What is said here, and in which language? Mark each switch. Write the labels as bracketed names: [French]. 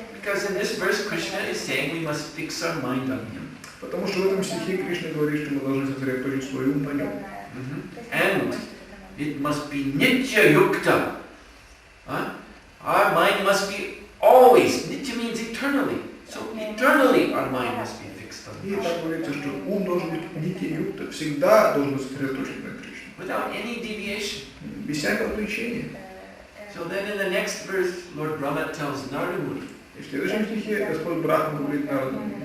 [English] Because in this verse, Krishna is saying we must fix our mind on Him. [Russian] Потому что в этом стихе Кришна говорит, что мы должны сосредоточить свой ум на нем. [English] And it must be nitya yukta. Our mind must be always, nitya means eternally. So eternally our mind must be fixed on [Russian] И [English] Krishna. [Russian] так говорится, что ум должен быть нитя-юкта, всегда должен быть сосредоточен на Кришне. [English] Without any deviation. [Russian] Без всякого отвлечения. [English] So then in the next verse, Lord Brahma tells Narada Muni, [Russian] И в следующем стихе Господь Брахма говорит Нараду: